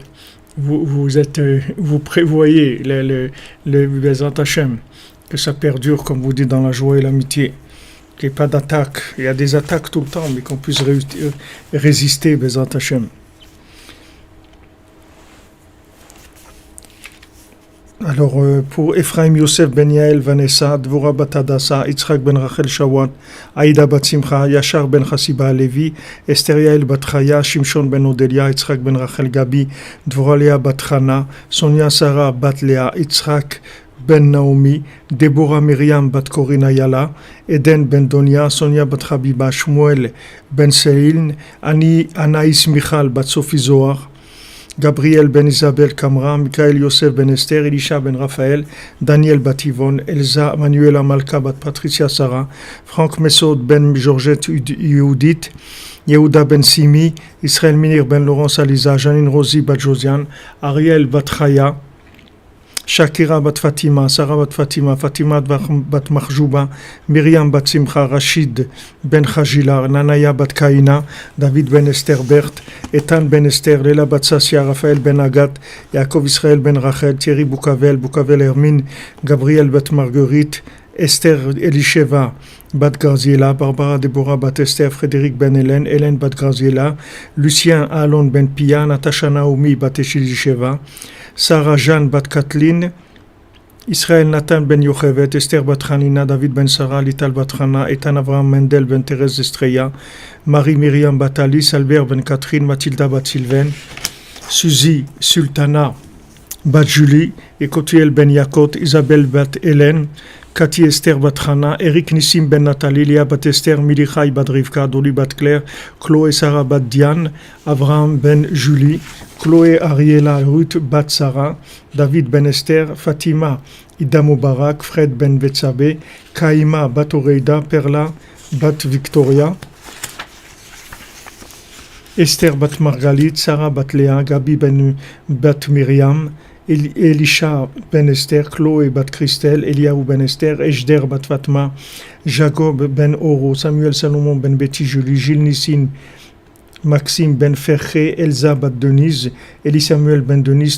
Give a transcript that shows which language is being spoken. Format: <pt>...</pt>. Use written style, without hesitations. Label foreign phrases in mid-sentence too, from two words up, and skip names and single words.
<fr>Vous prévoyez le</fr> <he>בעזרת השם,</he> <fr>que ça perdure, comme vous dites, dans la joie et l'amitié, qu'il n'y ait pas d'attaque. Il y a des attaques tout le temps, mais qu'on puisse résister,</fr> <he>בעזרת השם.</he> <fr>Alors, pour Ephraim Yosef Ben Yael Vanessa, Dvorah Bat Hadassa, Yitzhak Ben Rachel Shawat, Aïda Bat Simcha, Yachar Ben Chassiba Levi, Esther Yael Bat Chaya, Shimshon Ben Odelia, Yitzhak Ben Rachel Gabi, Dvorah Léa Bat Chana, Sonia Sarah Bat Léa, Yitzhak Ben Naomi, Deborah Miriam Bat Corina Yala, Eden Ben Donia, Sonia Bat Habiba, Shmuel Ben Selin, Anaïs Michal Bat Sophie Zohar, Gabriel Ben Isabel Kamra, Michael Yosef Ben Esther, Elisha Ben Raphaël, Daniel Bativon, Elsa Manuela Malka Bat Patricia Sarah, Franck Messod Ben Georgette Yehudit, Yehuda Ben Simi, Israël Minir Ben Laurence Aliza, Janine Rosi Bat Josiane, Ariel Bat Chaya, Shakira Bat Fatima, Sarah Bat Fatima, Fatima Bat Mahjouba, Myriam Bat Simcha, Rachid Ben Khajila, Nanaya Bat Kaina, David Ben Esther Bert, Ethan Ben Esther, Léla Bat Sassia, Raphaël Ben Agat, Yaakov Israël Ben Rachel, Thierry Boukavel Hermine, Gabriel Bat Marguerite, Esther Elisheva Bat Graziela, Barbara Deborah Bat Esther, Frédéric Ben Hélène Bat Graziela, Lucien Alon Ben Pia, Natasha Naomi Bat Elisheva, Sarah Jeanne Bat Kathleen, Israël Nathan Ben Yochevet, Esther Bat Hanina, David Ben Sarah, Lital Bat Hana, Ethan Avraham Mendel Ben Thérèse Estrella, Marie Myriam Bat Alice, Albert Ben Catherine, Mathilda Bat Sylvain, Suzy Sultana bat Julie, Ekotiel ben Yakot, Isabelle bat Hélène, Cathy Esther bat Hana, Eric Nissim ben Nathalie, Léa bat Esther, Milichai bat Rivka, Dolly bat Claire, Chloé Sarah bat Diane, Abraham ben Julie, Chloé Ariela Ruth bat Sarah, David ben Esther, Fatima Ida Mubarak, Fred ben Betsabe, Kaima bat Oreida, Perla bat Victoria, Esther bat Margalit, Sarah bat Léa, Gabi ben bat Myriam, Elisha ben Esther, Chloé bat Christelle, Eliaou ben Esther, Ejder bat Fatma, Jacob ben Oro, Samuel Salomon ben Betty Julie, Gilles Nissin, Maxime ben Ferré, Elsa bat Denise, Elie Samuel ben Denise,</fr>